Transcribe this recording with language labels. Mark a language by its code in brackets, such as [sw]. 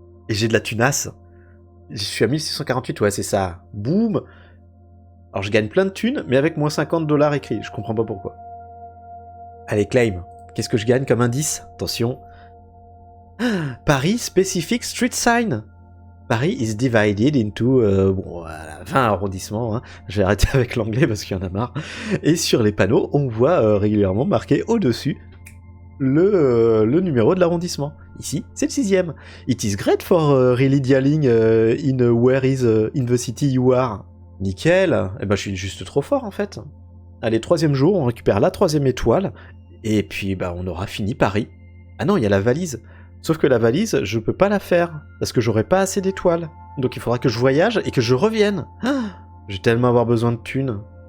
[fr] Et j'ai de la tunasse. Je suis à 1648, ouais, c'est ça. Boum! Alors je gagne plein de thunes, mais avec moins 50 $ écrits. Je comprends pas pourquoi. Allez, claim. Qu'est-ce que je gagne comme indice? [en] Attention. Paris Specific Street Sign. Paris is divided into 20 arrondissements. Hein. [fr] Je vais arrêter avec l'anglais parce qu'il y en a marre. Et sur les panneaux, on voit régulièrement marqué au-dessus le numéro de l'arrondissement. Ici, c'est le 6e. [en] It is great for really dealing in where is in the city you are. [fr] Nickel. Eh ben, je suis juste trop fort en fait. Allez, 3e jour, on récupère la 3e étoile. Et puis, bah, on aura fini Paris. Ah non, il y a la valise. Sauf que la valise, je peux pas la faire, parce que j'aurai pas assez d'étoiles. Donc il faudra que je voyage et que je revienne. Ah, je vais tellement avoir besoin de thunes.